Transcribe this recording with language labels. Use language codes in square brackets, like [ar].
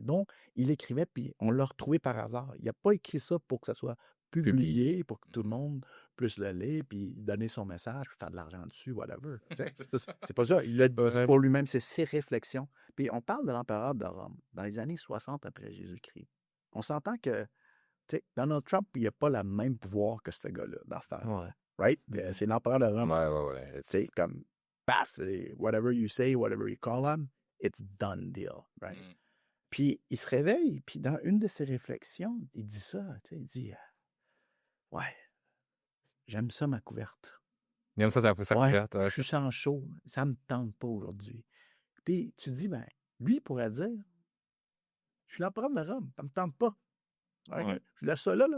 [fr] Donc, il écrivait, puis on l'a retrouvé par hasard. Il n'a pas écrit ça pour que ça soit publié, pour que tout le monde puisse le lire, puis donner son message, puis faire de l'argent dessus, whatever. C'est pas ça. Il l'a dit pour lui-même, c'est ses réflexions. Puis on parle de l'empereur de Rome, dans les années 60 après Jésus-Christ. On s'entend que, tu sais, Donald Trump, il n'a pas le même pouvoir que ce gars-là dans cette affaire. [en] Right? [fr] C'est l'empereur de Rome. Ouais. C'est comme... [en] whatever you say, whatever you call him, it's done deal, right? [fr] Puis il se réveille, puis dans une de ses réflexions, il dit ça, tu sais, il dit ouais, j'aime ça ma couverte. Il aime ça, sa couverte. Je suis sans chaud, ça me tente pas aujourd'hui. Puis tu dis, ben, lui il pourrait dire, je suis l'empereur de Rome, ça me tente pas. Ouais. Je laisse ça là.